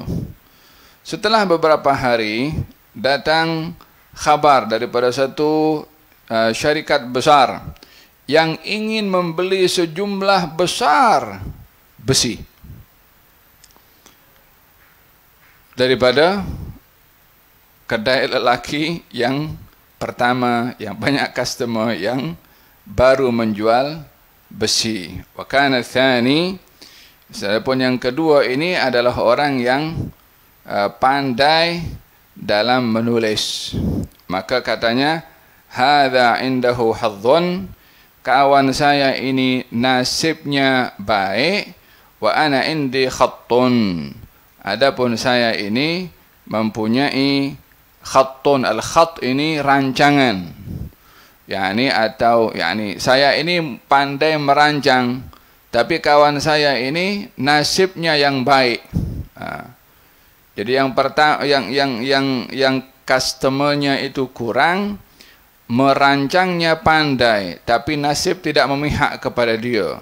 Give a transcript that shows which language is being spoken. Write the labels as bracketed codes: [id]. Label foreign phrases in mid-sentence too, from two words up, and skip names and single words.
[ms] Setelah beberapa hari datang khabar daripada satu syarikat besar yang ingin membeli sejumlah besar besi daripada kedai lelaki yang pertama yang banyak customer yang baru menjual besi. [ar] Wa kana tsani, [ms] adapun yang kedua ini adalah orang yang pandai dalam menulis. Maka katanya, [ar] hadza indahu hadzun, [ms] kawan saya ini nasibnya baik, [ar] wa ana indi khattun, [ms] adapun saya ini mempunyai khattun. Al-khatt ini rancangan. Saya ini pandai merancang, tapi kawan saya ini nasibnya yang baik. Jadi yang pertama yang customernya itu kurang, merancangnya pandai, tapi nasib tidak memihak kepada dia.